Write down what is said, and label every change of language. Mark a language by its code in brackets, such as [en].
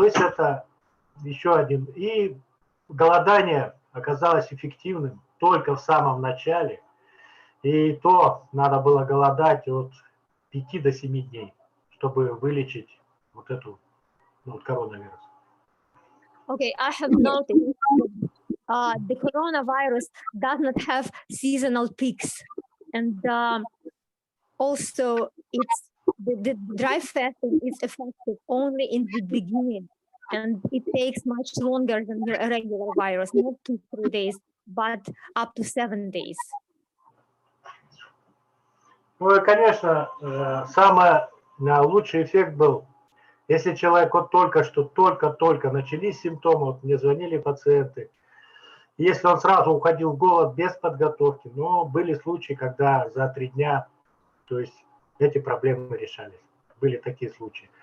[ru] То есть это еще один. И голодание оказалось эффективным только в самом начале. И то надо было голодать от 5 до 7 дней, чтобы вылечить вот эту коронавирус. [en] Okay, I have noticed the coronavirus does not have seasonal peaks, and also the dry fasting is effective only in the beginning, and it takes much longer than the regular virus, not 2-3 days, but up to 7 days. [ru] Ну и, конечно, самый лучший эффект был, если человек вот только начались симптомы, вот мне звонили пациенты, если он сразу уходил в голод без подготовки, но были случаи, когда за 3 дня, то есть эти проблемы решались. Были такие случаи.